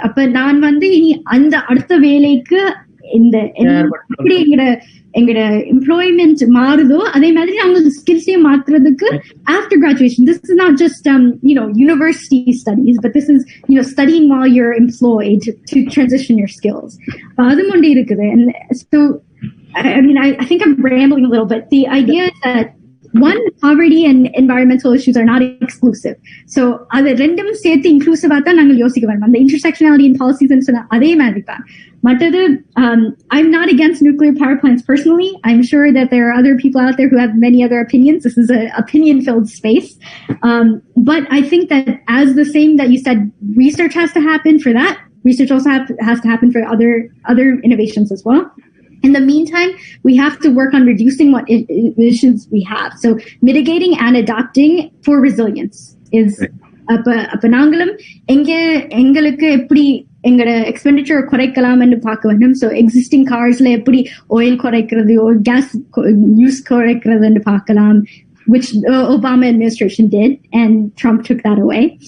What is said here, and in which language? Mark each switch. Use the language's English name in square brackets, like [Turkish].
[Tamil] அப்ப நான் இனி அந்த அடுத்த வேலைக்கு எப்படி எங்கட எம்ப்ளாய்மெண்ட் மாறுதோ அதே மாதிரி நாங்கள் ஸ்கில்ஸையும் மாற்றுறதுக்கு after graduation. [English] This is not just university studies, but this is studying while you're employed to transition your skills. [Tamil] அதுவும் ஒன்று இருக்குது. [English] And so I think I'm rambling a little bit. The idea is that one, poverty and environmental issues are not exclusive. [Tamil] So அது ரெண்டும் சேர்த்து இன்க்ளூசிவா தான் நாங்கள் யோசிக்க வேண்டும். அந்த [English] intersectionality in policies [Tamil] சொன்ன அதே மாதிரி தான். மற்றது, [English] I'm not against nuclear power plants personally. I'm sure that there are other people out there who have many other opinions. This is an opinion-filled space. But I think that as the same that you said, research has to happen for that. Research also has to happen for other innovations as well. In the meantime, we have to work on reducing what emissions we have. So mitigating and adapting for resilience is [Tamil] அப்ப நாங்களும் எங்களுக்கு எப்படி எங்களோட expenditure குறைக்கலாம்னு பார்க்க வேண்டும். So existing கார்ஸ்ல எப்படி oil குறைக்கிறது, case use குறைக்கிறதுன்னு பார்க்கலாம், [English] which Obama administration did and Trump took that away.